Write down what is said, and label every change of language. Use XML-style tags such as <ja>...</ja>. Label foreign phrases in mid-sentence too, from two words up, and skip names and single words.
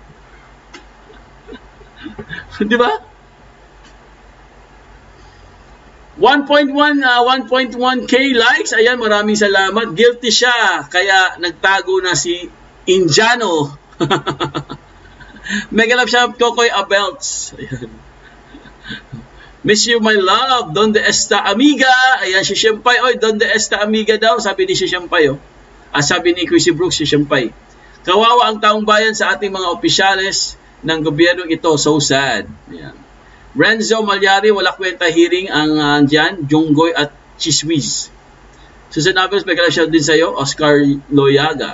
<tl>Di ba? 1.1K likes. Ayan, maraming salamat. Guilty siya, kaya nagtago na si Indiano.</tl> <en>Mega love</en> <tl>siya, Kokoy Abelts. Ayan.</tl> <en>Miss you, my love.</en> <es>Donde esta amiga?</es> <tl>Ayan, si Shempay.</tl> <es>Donde esta amiga</es> <tl>daw? Sabi ni si Shempay. Sabi ni Chrissy Brooks, si Shempay. Kawawa ang taong bayan sa ating mga opisyales ng gobyernong ito.</tl> <en>So sad. Ayan.</en> <tl>Renzo Malyari, wala kwenta hearing ang dyan, Junggoy at Chiswiz. Susan Abbas, may kalasyon din sa'yo, Oscar Loyaga.</tl>